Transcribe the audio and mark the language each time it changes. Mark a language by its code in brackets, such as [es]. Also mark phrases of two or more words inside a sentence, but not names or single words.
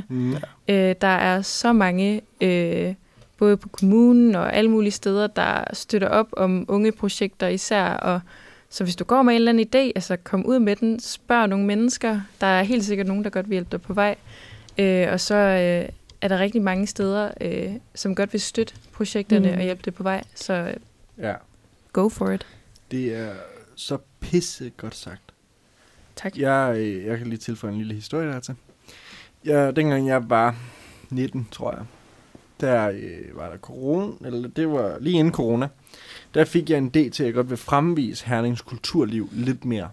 [da] Der er så mange, både på kommunen og alle mulige steder, der støtter op om unge projekter især, og så hvis du går med en eller anden idé, altså kom ud med den, spørg nogle mennesker. Der er helt sikkert nogen, der godt vil hjælpe dig på vej. Og så er der rigtig mange steder, som godt vil støtte projekterne og hjælpe det på vej. [en] Så go for it. Det er så pisse godt sagt. Tak. Jeg kan lige tilføje en lille historie der til. Dengang jeg var 19, tror jeg, der var der corona, eller det var lige inden corona, der fik jeg en idé til, at jeg godt vil fremvise Hernings kulturliv lidt mere.